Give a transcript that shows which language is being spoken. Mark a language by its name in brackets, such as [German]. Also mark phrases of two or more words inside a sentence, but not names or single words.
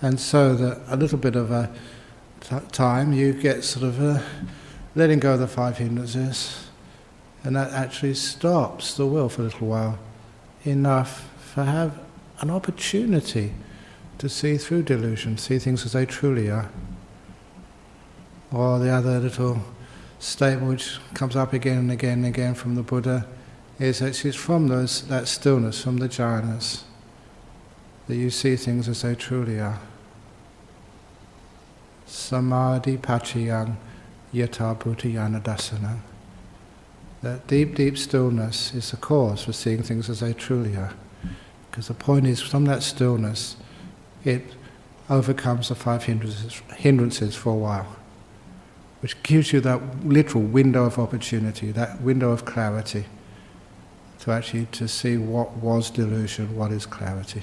[English] And so that a little bit of a time you get sort of letting go of the five hindrances, and that actually stops the will for a little while, enough for have an opportunity to see through delusion, see things as they truly are. Or the other little statement which comes up again and again and again from the Buddha is that it's from that stillness, from the jhanas, that you see things as they truly are. [Pali] Samadhi pachayang yata bhutayana dasana. [English] That deep, deep stillness is the cause for seeing things as they truly are. Because the point is, from that stillness, it overcomes the five hindrances for a while, which gives you that literal window of opportunity, that window of clarity, to actually to see what was delusion, what is clarity.